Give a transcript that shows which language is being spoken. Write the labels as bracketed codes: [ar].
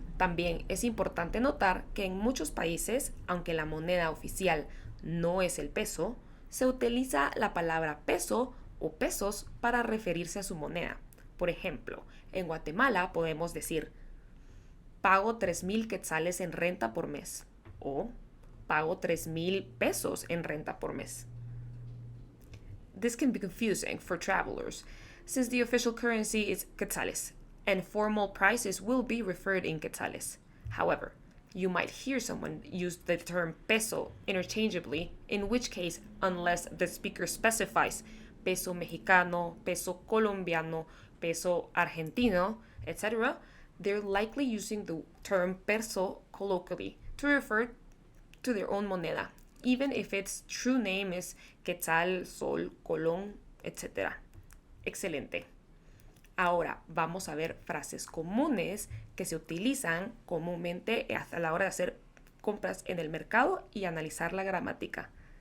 [es] También es importante notar que en muchos países, aunque la moneda oficial no es el peso, se utiliza la palabra peso o pesos para referirse a su moneda. Por ejemplo, en Guatemala podemos decir pago 3,000 quetzales en renta por mes o pago 3,000 pesos en renta por mes. [en] This can be confusing for travelers since the official currency is quetzales and formal prices will be referred in quetzales. However, you might hear someone use the term peso interchangeably, in which case, unless the speaker specifies peso mexicano, peso colombiano, peso argentino, etc., they're likely using the term peso colloquially to refer to their own moneda, even if its true name is Quetzal, Sol, Colón, etc. [es] Excelente. Ahora vamos a ver frases comunes que se utilizan comúnmente a la hora de hacer compras en el mercado y analizar la gramática.